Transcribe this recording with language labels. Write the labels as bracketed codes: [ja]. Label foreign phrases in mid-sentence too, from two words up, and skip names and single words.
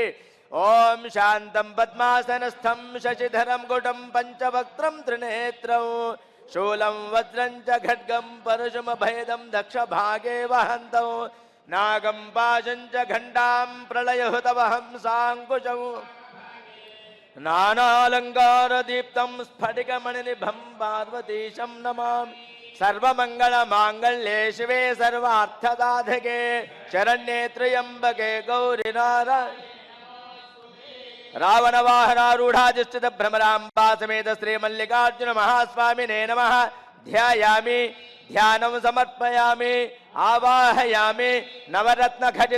[sa] ఓం శాంతం పద్మాసనస్థం శశిధరం గుటం పంచవక్త్రం త్రినేత్రం శూలం వజ్రం చ ఖడ్గం పరశుమభేదం దక్ష భాగే వహంతం నాగం పాశం చ ఘంటాం ప్రళయహుతవహం సాంకుశం నానాలంకార దీప్తం స్ఫటికమణినిభం పార్వతీశం నమామి. सर्वमंगल मांगल्ये शिवे सर्वार्थसाधके शरण्ये त्र्यंबके गौरी नारायणे. रावण वाहनारूढ़ाधिष्ठित भ्रमरांबा समेत श्री मल्लिकार्जुन महास्वामिने नमः. ध्यायामि ध्यानं समर्पयामि आवाहयामि नवरत्न खचित